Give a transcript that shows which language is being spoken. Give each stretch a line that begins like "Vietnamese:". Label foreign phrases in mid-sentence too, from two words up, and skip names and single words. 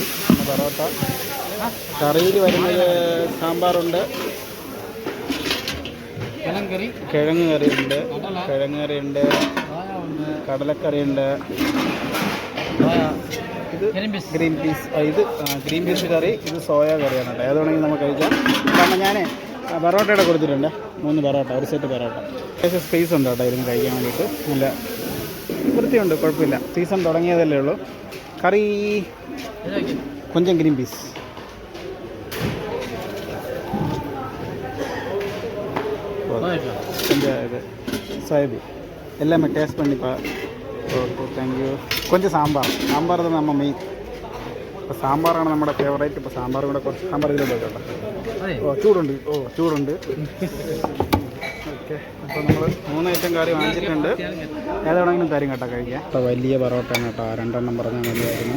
Malayalam: പിന്നെ പൊറോട്ട, കറിയിൽ വരുന്നത് സാമ്പാറുണ്ട്, കിഴങ്ങ് കറിയുണ്ട്, കടലക്കറിയുണ്ട്, ഇത്
English: green peas
Malayalam: കറി, ഇത് സോയ കറിയാണ് കേട്ടോ. ഏതാണെങ്കിൽ നമുക്ക് കഴിക്കാം. കാരണം ഞാൻ പൊറോട്ടയുടെ കൊടുത്തിട്ടുണ്ട് 3 പൊറോട്ട, ഒരു സെറ്റ് പൊറോട്ട. അത്യാവശ്യം സ്പേസ് ഉണ്ട് കേട്ടോ ഇരുന്ന് കഴിക്കാൻ വേണ്ടിയിട്ട്. നല്ല വൃത്തിയുണ്ട്, കുഴപ്പമില്ല. സീസൺ തുടങ്ങിയതല്ലേ ഉള്ളൂ. കറി കൊഞ്ചം
English: green peas.
Tamil: கொஞ்சம் இது சோயாபீன் எல்லாமே டேஸ்ட் பண்ணிப்பா.
English: Okay, thank you.
Malayalam: கொஞ்சம் സാമ്പാർ തന്നെ നമ്മൾ മെയിൻ. ഇപ്പോൾ സാമ്പാറാണ് നമ്മുടെ ഫേവറേറ്റ്. ഇപ്പോൾ സാമ്പാർ കൂടെ കുറച്ച് സാമ്പാർ ഇതിലോട്ട് കേട്ടോ. ചൂടുണ്ട്. ഓക്കെ, അപ്പോൾ നമ്മൾ 3 ഐറ്റം കറി വാങ്ങിച്ചിട്ടുണ്ട്. ഏതാണെങ്കിലും തരും കേട്ടോ കഴിക്കാൻ. അപ്പോൾ വലിയ പൊറോട്ടയാണ് കേട്ടോ, 2 എണ്ണം പറഞ്ഞാൽ മതിയായിരുന്നു.